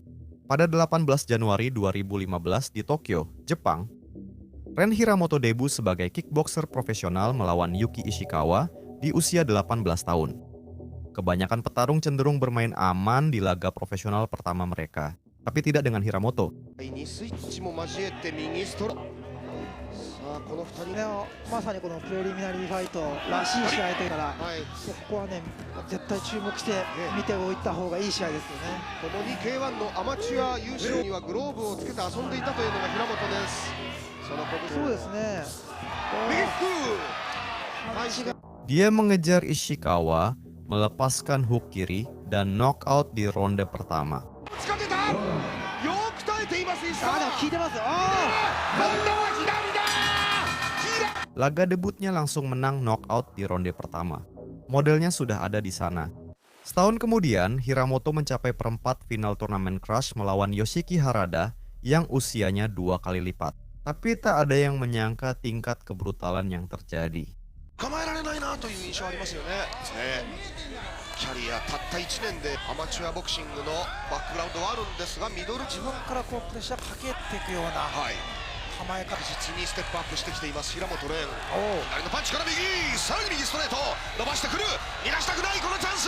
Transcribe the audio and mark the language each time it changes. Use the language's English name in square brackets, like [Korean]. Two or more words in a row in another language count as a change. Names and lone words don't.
[Indonesian] Pada 18 Januari 2015 di Tokyo, Jepang, Ren Hiramoto debut sebagai kickboxer profesional melawan Yuki Ishikawa di usia 18 tahun. Kebanyakan petarung cenderung bermain aman di laga profesional pertama mereka, tapi tidak dengan Hiramoto. [Japanese] まさにこのプレリミナリーファイトらしい試合というから、ここはね絶対注目して見ておいた方がいい試合ですよね。共に K1 のアマチュア優勝にはグローブをつけて遊んでいたというのが平本です。そうですね。 [Indonesian] Dia mengejar Ishikawa, melepaskan hook kiri, dan knockout di ronde pertama. Laga debutnya langsung menang knockout di ronde pertama. Modelnya sudah ada di sana. Setahun kemudian, Hiramoto mencapai perempat final turnamen Crush melawan Yoshiki Harada yang usianya 2 kali lipat. Tapi tak ada yang menyangka tingkat kebrutalan yang terjadi. [Japanese] キャリアたった1年でアマチュアボクシングのバックグラウンドはあるんですが、ミドル自分からこうプレッシャーかけていくような構え方、実にステップアップしてきています平本蓮。左のパンチから右、さらに右ストレート伸ばしてくる、逃がしたくないこのチャンス。